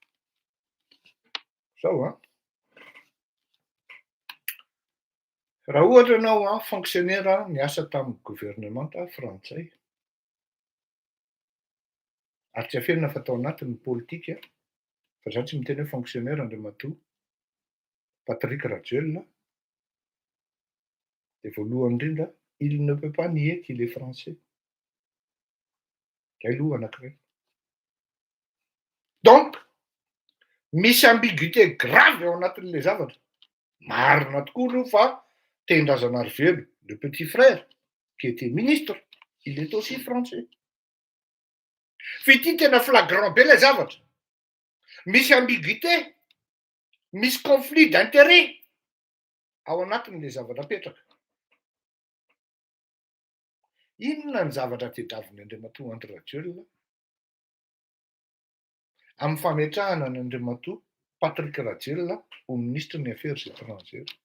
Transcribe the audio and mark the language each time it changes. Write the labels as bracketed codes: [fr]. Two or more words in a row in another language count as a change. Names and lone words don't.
[mg] Zao raha ohatra ianao fonctionnaire niasa tamin'ny gouvernement frantsay ary tsy afenina fatao anatin'ny politika, fa zany tsy miteny hoe fonctionnaire Andriamatoa Patrick Rajoelina, dia voalohany indrindra [fr] il ne peut pas nier qu'il est français. [mg] aloha anankiray. Donc misy [fr] ambiguïté grave [mg] ao anatin'le zavatra. Marina tokoa aloha fa Tendrazanarivelo, [fr] le petit frère, qui était ministre, il est aussi français. [mg] Fity tena flagrant be le zavatra. Misy ambiguïté, misy [fr] conflit d'intérêt [mg] ao anatin'le zavatra petraka. Inona ny zavatra tedaviny Andriamatoa Andry Rajoelina amin'ny fametrahana an'Andriamatoa Patrick Rajoelina ho ministre ny Affaires étrangères.